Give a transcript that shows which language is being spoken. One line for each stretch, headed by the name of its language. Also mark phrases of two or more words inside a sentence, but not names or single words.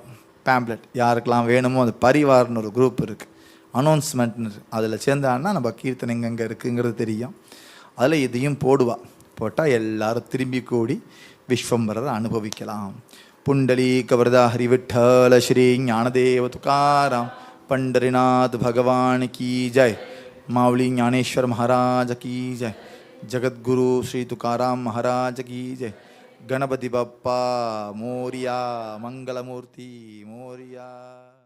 Tamil: பேம்ப்ளெட் யாருக்கெல்லாம் வேணுமோ, அது பரிவார்னு ஒரு குரூப் இருக்குது, அனௌன்ஸ்மெண்ட்னு, அதில் சேர்ந்தான்னா நம்ம கீர்த்தனை எங்கெங்கே இருக்குங்கிறது தெரியும். அதில் இதையும் போட்டால் எல்லாரும் திரும்பி கூடி விஸ்வம்பரரை அனுபவிக்கலாம்.
Marathi: पुंडलीक वरदा हरी विठ्ठल श्री ज्ञानदेव तुकाराम पंडरीनाथ भगवान की जय. मावली ज्ञानेश्वर महाराज की जय. जगद्गुरु श्री तुकाराम महाराज की जय. गणपति बप्पा मोरिया. मंगलमूर्ति मोरिया.